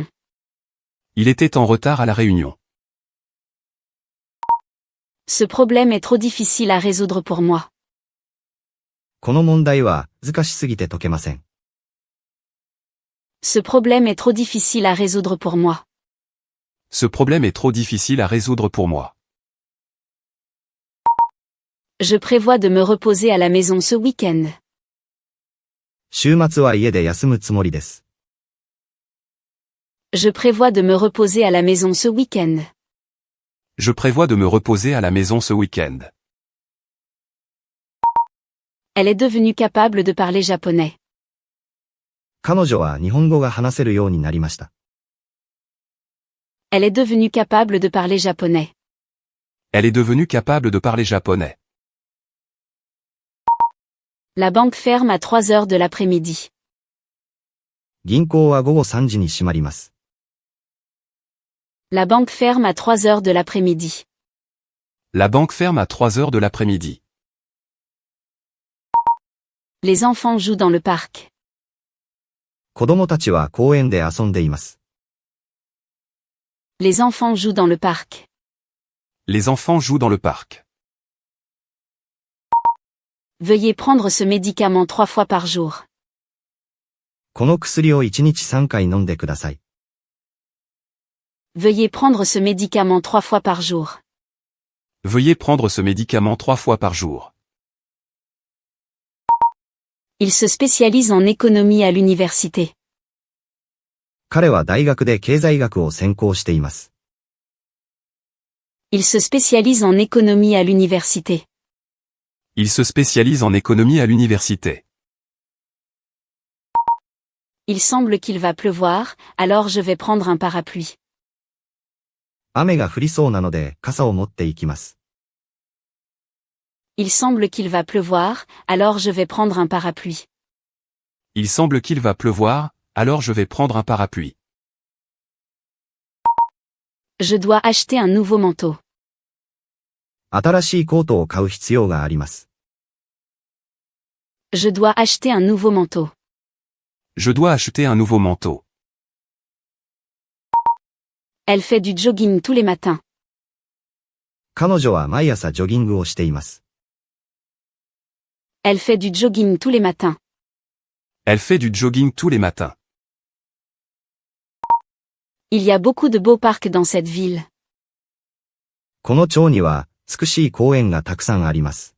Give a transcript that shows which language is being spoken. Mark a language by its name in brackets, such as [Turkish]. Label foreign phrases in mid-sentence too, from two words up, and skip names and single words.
[French] Il était en retard à la réunion. Ce problème est trop difficile à résoudre pour moi. [Japanese] この問題は難しすぎて解けません。 [French] Ce problème est trop difficile à résoudre pour moi. Ce problème est trop difficile à résoudre pour moi. Je prévois de me reposer à la maison ce week-end. [Japanese] 週末は家で休むつもりです。 [French] Je prévois de me reposer à la maison ce week-end. Je prévois de me reposer à la maison ce week-end. Elle est devenue capable de parler japonais. [Japanese] 彼女は日本語が話せるようになりました。 [French] Elle est devenue capable de parler japonais. Elle est devenue capable de parler japonais. La banque ferme à 3 heures de l'après-midi. [Japanese] 銀行は午後3時に閉まります。 [French] La banque ferme à 3 heures de l'après-midi. La banque ferme à 3 heures de l'après-midi. Les enfants jouent dans le parc. [Japanese] 子供たちは公園で遊んでいます。 [French] Les enfants jouent dans le parc. Les enfants jouent dans le parc. Veuillez prendre ce médicament 3 fois par jour. [Japanese] この薬を1日3回飲んでください。 [French] Veuillez prendre ce médicament 3 fois par jour. Veuillez prendre ce médicament 3 fois par jour. Il se spécialise en économie à l'université. [Japanese] 彼は大学で経済学を専攻しています。 [French] Il se spécialise en économie à l'université. Il se spécialise en économie à l'université. Il semble qu'il va pleuvoir, alors je vais prendre un parapluie. [Japanese] 雨が降りそうなので傘を持って行きます。 [French] Il semble qu'il va pleuvoir, alors je vais prendre un parapluie. Il semble qu'il va pleuvoir, alors je vais prendre un parapluie. Je dois acheter un nouveau manteau. [Japanese] 新しいコートを買う必要があります。 [French] Je dois acheter un nouveau manteau. Je dois acheter un nouveau manteau. Elle fait du jogging tous les matins. [Japanese] 彼女は毎朝ジョギングをしています。 [French] Elle fait du jogging tous les matins. Elle fait du jogging tous les matins. Il y a beaucoup de beaux parcs dans cette ville. [Japanese] この町には美しい公園がたくさんあります。